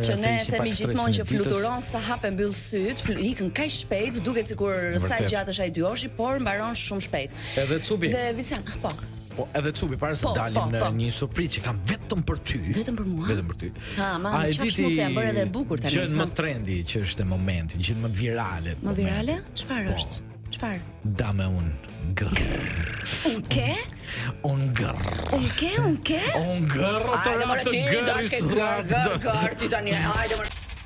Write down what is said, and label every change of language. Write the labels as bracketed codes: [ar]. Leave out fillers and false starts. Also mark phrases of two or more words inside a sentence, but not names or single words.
[sq] që ne themi gjithmonë që fluturon sa hap e mbyll syt, ikën kaq shpejt, duket sikur sa gjatë është ai 2 orësh, por mbaron shumë shpejt. Edhe Cubi. Dhe Vician, po. Po, edhe Cubi para se dalim në një surprizë që kam vetëm për ty. Vetëm për mua. Vetëm për ty. Ma çfarë mos e bërë edhe bukur tani. Gjën më trendi që është e momenti, gjën më virale. Më virale? Çfarë është? Çfarë? [es] Dame un grr. Un ke? Un grr. Un ke? Un grr. [sq] Hajde më ti, dashke grr, ti tani, hajde më.